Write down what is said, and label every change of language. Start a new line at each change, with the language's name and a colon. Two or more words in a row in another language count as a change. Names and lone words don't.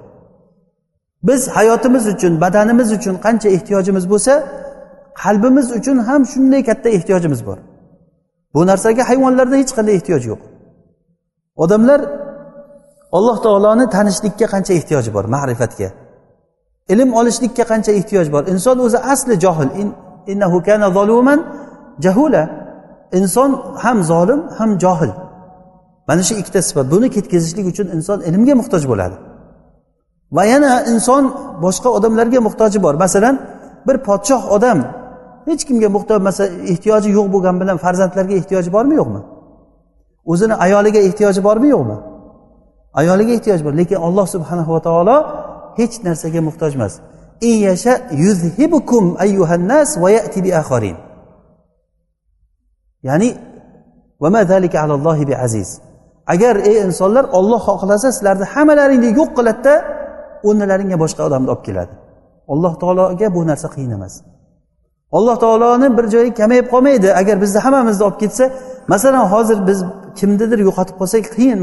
Uzbek: Biz hayotimiz uchun, badanimiz uchun qancha ehtiyojimiz bo'lsa, qalbimiz uchun ham shunday katta ehtiyojimiz bor. Bu narsaga hayvonlarda hech qanday ehtiyoj yo'q. Odamlar Alloh taoloni tanishlikka qancha ehtiyoji bor, ma'rifatga. Ilm olishlikka qancha ehtiyoj bor. Inson o'zi asli johil.
Arabic: إنه كان ظلوما جهولا.
Uzbek: Inson ham zolim, ham johil. Mana shu ikkita sifat. Buni ketkazishlik uchun inson ilmga muhtoj bo'ladi. Va yana inson boshqa odamlarga muhtoji bor. Masalan, bir podshoh odam hech kimga muhtoj, masalan, ehtiyoji yo'q bo'lgan bilan farzandlarga ehtiyoji bormi, yo'qmi? O'zini ayoliga ehtiyoji bormi, yo'qmi? Ayoliga ehtiyoj bor, lekin Alloh
Arabic: سبحانه وتعالى
Uzbek: hech narsaga muhtoj emas.
Arabic: إن يشأ يذهبكم أيها الناس ويأت بآخرين. يعني وما ذلك على الله بعزيز.
Uzbek: Agar ey insonlar, Alloh xohlasa sizlarni hammalaringni yo'q qiladi-da, o'rnalaringga boshqa odamni olib keladi. Alloh taologa bu narsa qiyin emas. Alloh taoloni bir joyi kamayib qolmaydi. Agar bizni hammamizni olib ketsa, masalan, hozir biz kimnidir yo'qotib qolsak qiyin.